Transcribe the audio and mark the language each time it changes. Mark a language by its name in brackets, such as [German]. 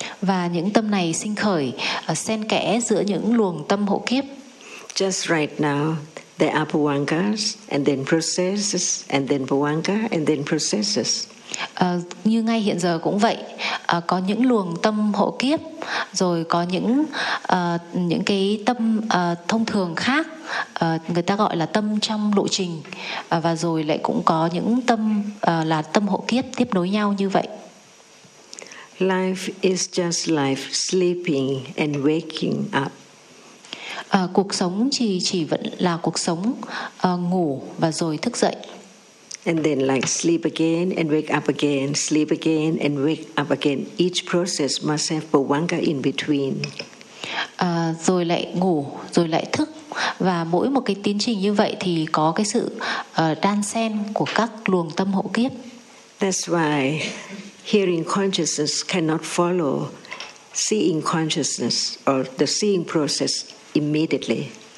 [Vietnamese] Và những tâm này sinh khởi xen kẽ giữa những luồng tâm hộ kiếp. [English] Just right now, there are Bhavangas and then processes and then Bhavanga and then processes. [Vietnamese] Như ngay hiện giờ cũng vậy, có những luồng tâm hộ kiếp, rồi có những cái tâm thông thường khác, người ta gọi là tâm trong lộ trình, và rồi lại cũng có những tâm là tâm hộ kiếp tiếp nối nhau như vậy. [English] Life is just life, sleeping and waking up. [Vietnamese] Cuộc sống chỉ vẫn là cuộc sống, ngủ và rồi thức dậy. [English] And then like sleep again and wake up again, sleep again and wake up again. Each process must have Bhavanga in between. [Vietnamese] Rồi lại ngủ, rồi lại thức. Và mỗi một cái tiến trình như vậy thì có cái sự đan xen của các luồng tâm hộ kiếp. [English] That's why hearing consciousness cannot follow seeing consciousness or the seeing process immediately.